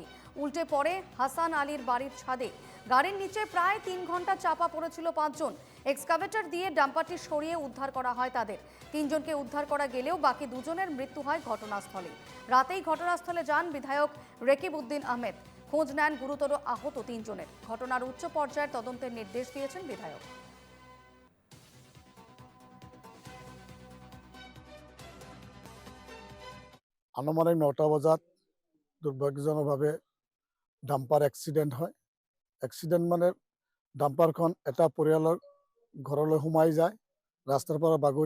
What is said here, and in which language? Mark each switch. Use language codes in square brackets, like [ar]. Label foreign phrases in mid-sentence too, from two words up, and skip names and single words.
[bn] উল্টে পড়ে হাসান আলীর বাড়ির ছাদে। গাড়ির নিচে প্রায় 3 ঘন্টা চাপা পড়েছিল 5 জন। এক্সকাভেটর দিয়ে ডাম্পারটি সরিয়ে উদ্ধার করা হয় তাদের। 3 জনকে উদ্ধার করা গেলেও বাকি 2 জনের মৃত্যু হয় ঘটনাস্থলে। রাতেই ঘটনাস্থলে যান বিধায়ক রেকিব উদ্দিন আহমেদ। খোঁজ নেন গুরুতর আহত 3 জনের। ঘটনার উচ্চ পর্যায়ের তদন্তের নির্দেশ দিয়েছেন বিধায়ক। [as] আনুমানিক ৯টা বজাত দুৰ্ভাগ্যজনকভাৱে ডাম্পাৰ এক্সিডেণ্ট হয়। এক্সিডেণ্ট মানে ডাম্পাৰখন এটা পৰিয়ালৰ ঘৰলৈ সোমাই যায় ৰাস্তাৰ পৰা বাগৰি।